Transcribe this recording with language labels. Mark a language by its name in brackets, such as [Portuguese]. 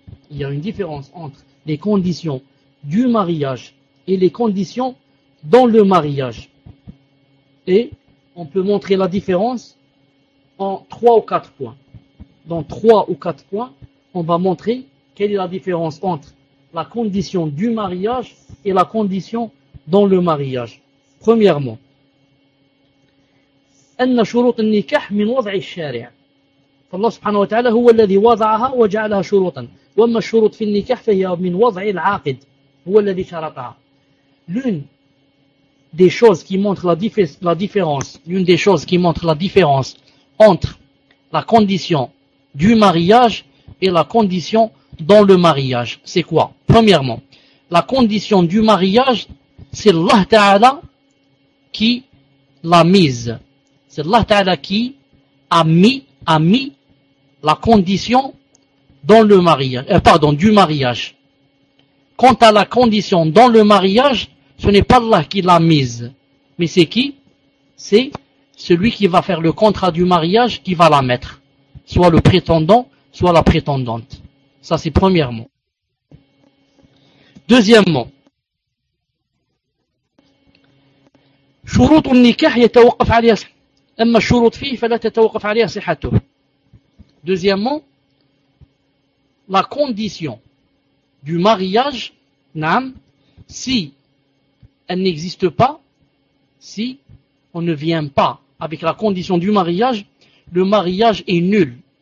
[French] Il y a une différence entre les conditions du mariage et les conditions dans le mariage. Et on peut montrer la différence en 3 ou 4 points. Dans 3 ou 4 points, on va montrer quelle est la différence entre la condition du mariage et la condition dans le mariage. Premièrement, [Arabic] أن شروط النكاح من وضع الشارع. فالله سبحانه وتعالى هو الذي وضعها وجعلها شروطا. وما الشروط في النكاح فهي من وضع العاقد هو الذي شرطها. [French] L'une des choses qui montre la différence, l'une des choses qui montre la différence entre la condition du mariage et la condition dans le mariage. C'est quoi? Premièrement, la condition du mariage, c'est Allah Ta'ala qui l'a mise. C'est Allah Ta'ala qui a mis la condition dans le mariage, du mariage. Quant à la condition dans le mariage, ce n'est pas Allah qui l'a mise. Mais c'est qui? C'est celui qui va faire le contrat du mariage qui va la mettre. Soit le prétendant, soit la prétendante. Ça, c'est premièrement. Deuxièmement, [Arabic] شروط النكاح يتوقف عليها أما الشروط فيه فلا تتوقف عليها صحته. [French] Deuxièmement, la condition du mariage, Naam, si elle n'existe pas, si on ne vient pas avec la condition du mariage, le mariage est nul.